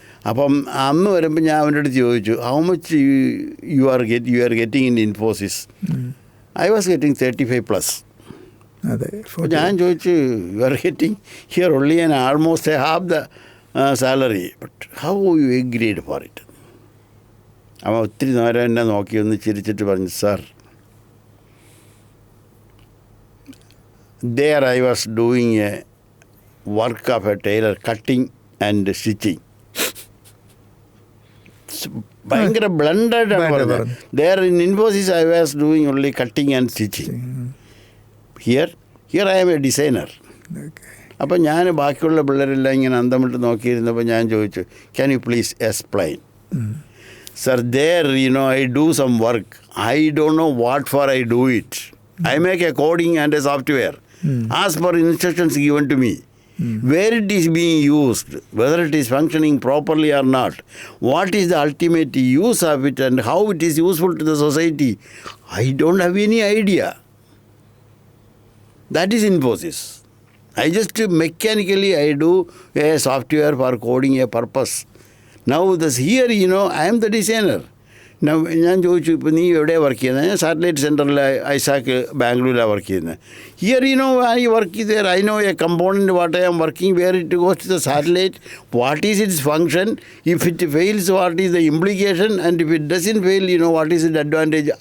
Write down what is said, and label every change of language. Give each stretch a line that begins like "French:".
Malayalam: അപ്പം അന്ന് വരുമ്പോൾ ഞാൻ അവൻ്റെ അടുത്ത് ചോദിച്ചു,
English: How much you are getting in Infosys? I was getting 35+.
Malayalam: അപ്പോൾ ഞാൻ ചോദിച്ചു,
English: You are getting here only and almost half the salary, but how you agreed for it?
Malayalam: അവൻ ഒത്തിരി നേരം എന്നെ നോക്കി ഒന്ന് ചിരിച്ചിട്ട് പറഞ്ഞു,
English: Sir, there I was doing a work of a tailor, cutting and stitching.
Malayalam: ഭയങ്കര ബ്ലണ്ടായിട്ടാണ് പറഞ്ഞത്.
English: there in Infosys I was doing only cutting and stitching. here I am a designer.
Malayalam: അപ്പോൾ ഞാൻ ബാക്കിയുള്ള പിള്ളേരെല്ലാം ഇങ്ങനെ അന്തം വിട്ട് നോക്കിയിരുന്നപ്പോൾ ഞാൻ ചോദിച്ചു,
English: Can you please explain? Sir, there I do some work. I don't know what for I do it. I make a coding and a software as per instructions given to me. Where it is being used, whether it is functioning properly or not, what is the ultimate use of it and how it is useful to the society, I don't have any idea. That is Infosys. I just mechanically I do a software for coding a purpose. Now here I am the designer.
Malayalam: ഞാൻ ചോദിച്ചു, ഇപ്പോൾ നീ എവിടെയാണ് work ചെയ്യുന്നത്? ഞാൻ satellite സെൻറ്ററിൽ Isaac ബാംഗ്ലൂരിലാണ് work ചെയ്യുന്നത്.
English: Here I work there, I know a component what I am working, where it goes to the satellite, what is its function, if it fails what is the implication, and if it doesn't fail what is its advantage.